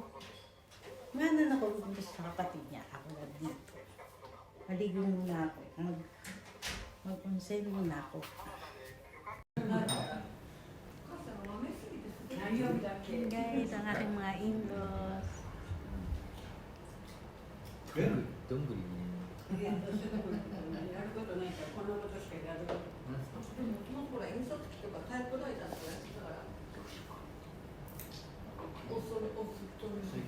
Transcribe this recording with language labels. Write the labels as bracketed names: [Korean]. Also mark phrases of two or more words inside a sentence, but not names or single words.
[Filipino] Iwanan ako dito sa kapatid niya. Ako na dito. Maligo muna ako. Mag-onsen muna ako. Guys, ang aking mga in-laws. [Japanese] どんぐりね。やることないからこんなことしかやることない。でももともとほら印刷機とかタイプライターとかやってたから。おそれおすっとる。